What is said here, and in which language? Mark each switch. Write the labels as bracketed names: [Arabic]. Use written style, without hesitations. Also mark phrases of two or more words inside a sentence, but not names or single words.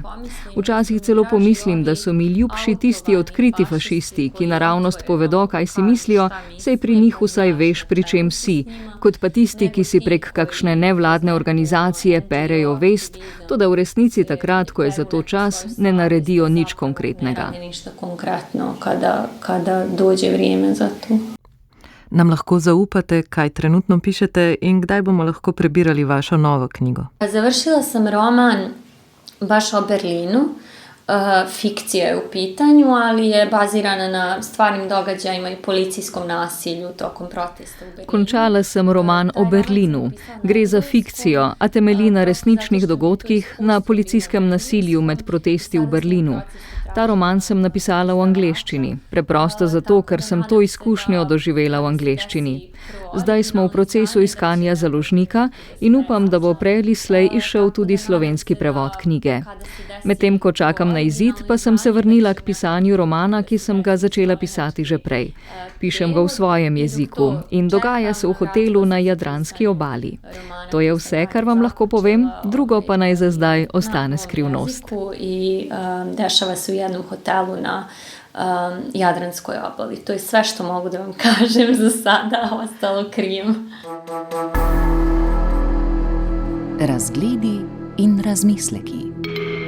[Slovenian] Včasih celo pomislim, da so mi ljubši tisti odkriti fašisti, ki naravnost povedo, kaj si mislijo, saj pri njih vsaj veš, pri čem si, kot pa tisti, ki si prek kakšne nevladne organizacije perejo vest, toda v resnici takrat, ko je za to čas, ne naredijo nič konkretnega. [Bosnian] Ne radi ništa konkretno kada dođe vrijeme za to. [Slovenian] Nam lahko zaupate, kaj trenutno pišete in kdaj bomo lahko prebirali vašo novo knjigo? [Bosnian] Završila sam roman baš o Berlinu. Fikcija je u pitanju, ali je bazirana na stvarnim događajima i policijskom nasilju tokom protesta u Berlinu. [Slovenian] Končala sem roman o Berlinu. Gre za fikcijo, a temelji na resničnih dogodkih, na policijskem nasilju med protesti v Berlinu. Ta roman sem napisala v angleščini, preprosto zato, ker sem to izkušnjo doživela v angleščini. Zdaj smo v procesu iskanja založnika in upam, da bo prej ali slej izšel tudi slovenski prevod knjige. Medtem ko čakam na izid, pa sem se vrnila k pisanju romana, ki sem ga začela pisati že prej. Pišem ga v svojem jeziku in dogaja se v hotelu na Jadranski obali. To je vse, kar vam lahko povem, drugo pa naj za zdaj ostane skrivnost. [Bosnian] I dešava se u jednom hotelu na Jadranskoj obali. To je sve što mogu da vam kažem za sada, ostalo krijem. [Slovenian] Razgledi in razmisleki.